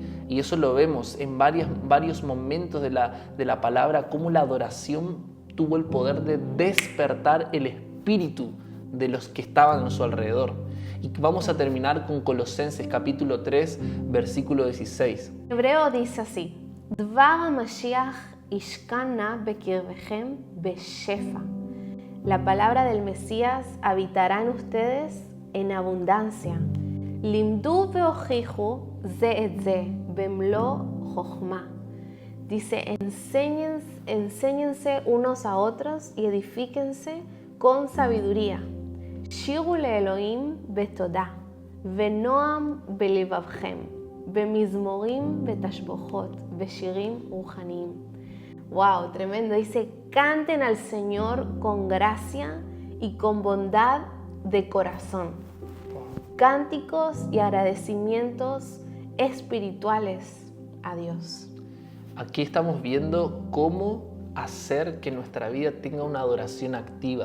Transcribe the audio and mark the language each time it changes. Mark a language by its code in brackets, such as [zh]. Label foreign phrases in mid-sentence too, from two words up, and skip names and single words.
[es] Y eso lo vemos en varios momentos de la palabra, cómo la adoración tuvo el poder de despertar el espíritu de los que estaban a su alrededor. Y vamos a terminar con Colosenses capítulo 3, versículo 16. Hebreo dice así: [he] דבר המשיח ישכן בקרבכם בשפע. [es] La palabra del Mesías habitará en ustedes en abundancia. [he] למדו והוכיחו זה את זה במלוא חכמה. [es] Dice: enséñense unos a otros y edifíquense con sabiduría. [he] שירו לאלהים בתודה ובנעם בלבבכם במזמורים בתשבחות בשירים רוחניים. [es] Wow, tremendo. Dice: canten al Señor con gracia y con bondad de corazón. Cánticos y agradecimientos espirituales a Dios. Aquí estamos viendo cómo hacer que nuestra vida tenga una adoración activa.